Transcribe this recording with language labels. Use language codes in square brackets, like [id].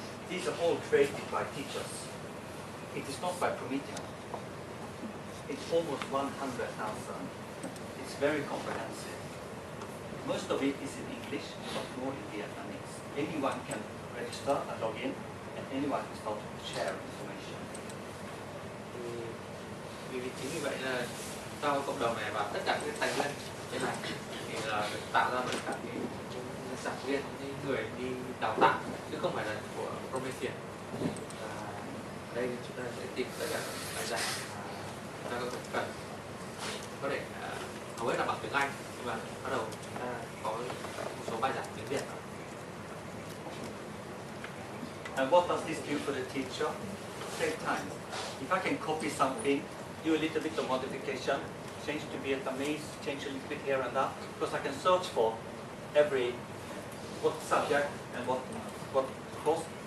[en] These are all created by teachers. It is not by Promethean. It's almost 100,000. It's very comprehensive. Most of it is in English, but more in Vietnamese. Anyone can register and log in, and anyone can start to share information. [vi] Vì chính vì vậy là trong cái cộng đồng này và tất cả các tài nguyên trên này thì là được tạo ra bởi các cái giảng viên, những người đi đào tạo chứ không phải là của Promethean. Và ở đây chúng ta sẽ tìm tất cả các bài giảng mà chúng ta cần, có thể hầu hết là bằng tiếng Anh, nhưng mà bắt đầu chúng ta có một số bài giảng tiếng Việt. [en] And what does this do for the teacher? Save time. If I can copy something, do a little bit of modification, change to Vietnamese, change a little bit here and there, because I can search for what subject and what course.